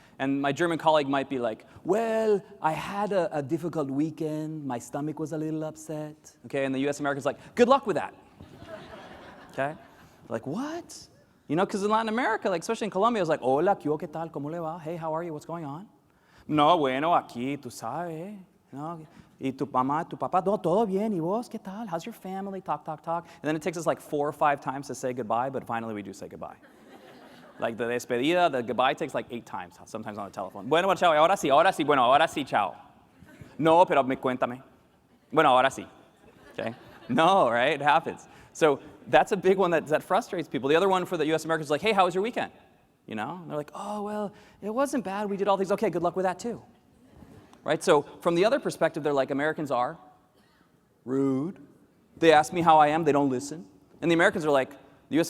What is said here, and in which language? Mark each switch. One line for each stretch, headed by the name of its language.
English: And my German colleague might be like, well, I had a difficult weekend. My stomach was a little upset. Okay, and the U.S. American's like, good luck with that. Okay? Like, what? You know, because in Latin America, like especially in Colombia, it's like,
Spanish: hola, ¿qué tal? ¿Cómo le va?
English: Hey, how are you? What's going on?
Spanish: No, bueno, aquí, tú sabes. No, y tu mamá, tu papá, no, todo bien. ¿Y vos, qué tal?
English: How's your family? Talk, talk, talk. And then it takes us like 4 or 5 times to say goodbye, but finally we do say goodbye. Like the despedida, the goodbye takes like 8 times, sometimes on the telephone.
Spanish: Bueno, chao, ahora sí, bueno, ahora sí, chao. No, pero cuéntame. Bueno, ahora sí. Okay?
English: No, right? It happens. So that's a big one that frustrates people. The other one for the U.S. Americans is like, hey, how was your weekend? You know? And they're like, oh, well, it wasn't bad. We did all things. Okay, good luck with that too. Right? So from the other perspective, they're like, Americans are rude. They ask me how I am. They don't listen. And the U.S.